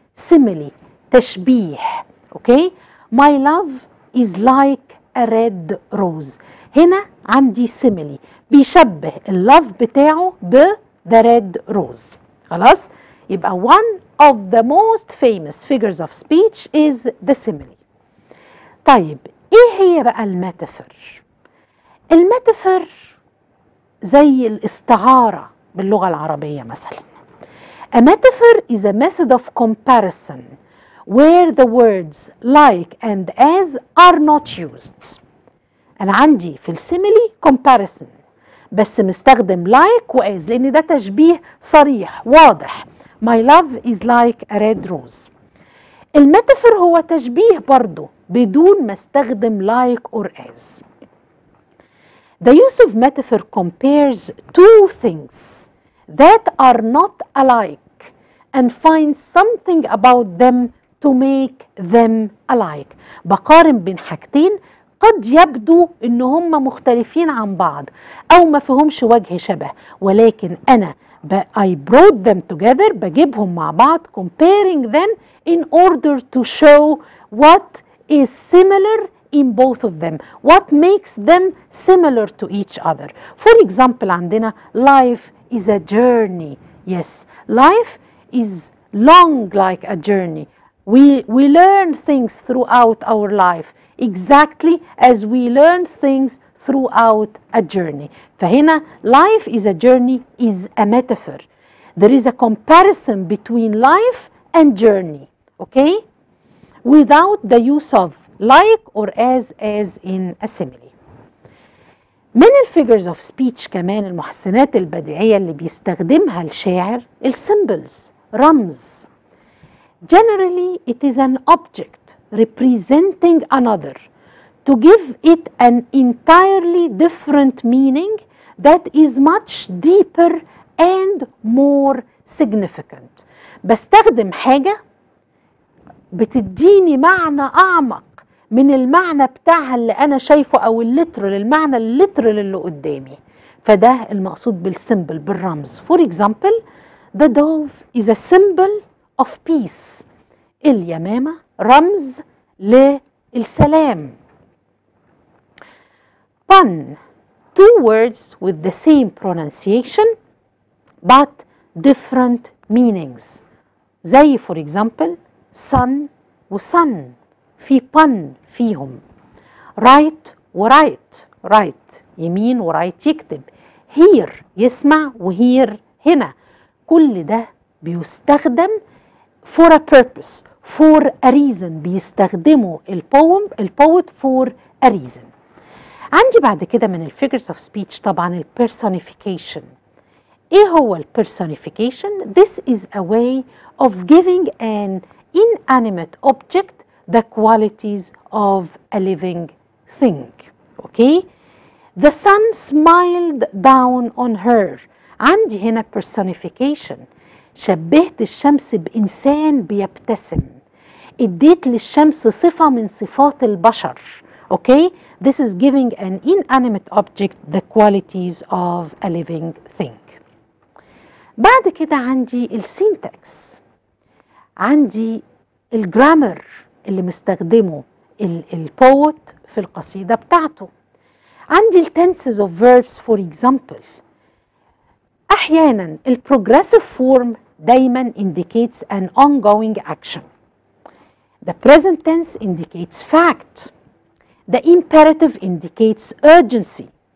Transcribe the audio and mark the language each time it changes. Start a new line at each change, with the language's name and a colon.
English: simile تشبيه. Okay, my love is like a red rose.
Arabic: هنا عندي simile بيشبه اللوف بتاعه ب
English: the red rose.
Arabic: خلاص، يبقى
English: one of the most famous figures of speech is the simile.
Arabic: طيب ايه هي بقى الميتافور؟ الميتافور زي الاستعارة باللغة العربية مثلا.
English: A metaphor is a method of comparison where the words like and as are not used.
Arabic: أنا عندي في السيميلي comparison بس مستخدم like و as لأن ده تشبيه صريح واضح.
English: My love is like a red rose.
Arabic: الميتافور هو تشبيه برضو بدون ما استخدم
English: like or as. The use of metaphor compares two things that are not alike and finds something about them to make them alike.
Arabic: بقارن بين حاجتين قد يبدو ان هم مختلفين عن بعض او ما فيهمش وجه شبه، ولكن انا
English: I brought them together،
Arabic: بجيبهم مع بعض
English: comparing them in order to show what is similar in both of them, what makes them similar to each other. For example
Arabic: عندنا
English: life is a journey. Yes, life is long like a journey. We learn things throughout our life exactly as we learn things throughout a journey.
Arabic: فهنا
English: life is a journey is a metaphor. There is a comparison between life and journey, okay? Without the use of like or as in a simile.
Arabic: من الفيجرز اوف سبيتش كمان المحسنات البديعية اللي بيستخدمها الشاعر السيمبلز، رمز.
English: Generally it is an object representing another to give it an entirely different meaning that is much deeper and more significant.
Arabic: بستخدم حاجة بتديني معنى أعمق من المعنى بتاعها اللي أنا شايفه أو اللترال، المعنى اللترال اللي قدامي. فده المقصود بالسيمبل، بالرمز.
English: For example, the dove is a symbol of peace.
Arabic: اليمامة رمز للسلام.
English: Pun, two words with the same pronunciation but different meanings.
Arabic: زي
English: for example
Arabic: sun وsun، في pun فيهم. write وwrite، write يمين ورايت يكتب. hear يسمع وhear هنا. كل ده بيستخدم
English: for a purpose، for a reason.
Arabic: بيستخدموا البوت
English: for a reason.
Arabic: عندي بعد كده من الفيجرز اوف سبيتش طبعا البيرسونيفيكيشن. ايه هو البيرسونيفيكيشن؟
English: This is a way of giving an inanimate object the qualities of a living thing. Okay? The sun smiled down on her.
Arabic: عندي هنا personification. شبهت الشمس بإنسان بيبتسم. اديت للشمس صفة من صفات البشر.
English: Okay? This is giving an inanimate object the qualities of a living thing.
Arabic: بعد كده عندي السينتاكس، عندي الجرامر اللي مستخدمه البوت في القصيدة بتاعته. عندي التنسز
English: of verbs for example.
Arabic: أحيانا البروجريسيف فورم دايما
English: indicates an ongoing action. The present tense indicates fact. The imperative indicates urgency.